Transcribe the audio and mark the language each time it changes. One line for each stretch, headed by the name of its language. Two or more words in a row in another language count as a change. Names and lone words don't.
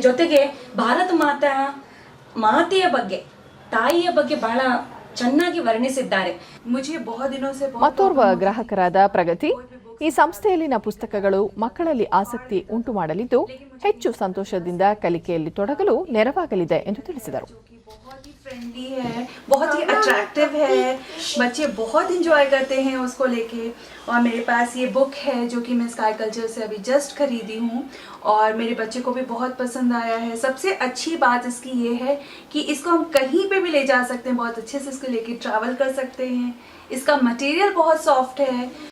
Kannada: ಜೊತೆಗೆ ಭಾರತ ಮಾತೆಯ ಬಗ್ಗೆ, ತಾಯಿಯ ಬಗ್ಗೆ ಬಹಳ ಚೆನ್ನಾಗಿ ವರ್ಣಿಸಿದ್ದಾರೆ. ಮತ್ತೋರ್ವ ಗ್ರಾಹಕರಾದ ಪ್ರಗತಿ, ಈ ಸಂಸ್ಥೆಯಲ್ಲಿನ ಪುಸ್ತಕಗಳು ಮಕ್ಕಳಲ್ಲಿ ಆಸಕ್ತಿ ಉಂಟು ಮಾಡಲಿದ್ದು ಹೆಚ್ಚು ಸಂತೋಷದಿಂದ ಕಲಿಕೆಯಲ್ಲಿ ತೊಡಗಲು ನೆರವಾಗಲಿದೆ ಎಂದು ತಿಳಿಸಿದರು.
Hindi: फ्रेंडली है, बहुत ही अट्रैक्टिव है, बच्चे बहुत इंजॉय करते हैं उसको लेके. और मेरे पास ये बुक है जो कि मैं स्काई कल्चर से अभी जस्ट खरीदी हूँ और मेरे बच्चे को भी बहुत पसंद आया है. सबसे अच्छी बात इसकी ये है कि इसको हम कहीं पे भी ले जा सकते हैं, बहुत अच्छे से इसको लेके ट्रैवल कर सकते हैं. इसका मटेरियल बहुत सॉफ्ट है.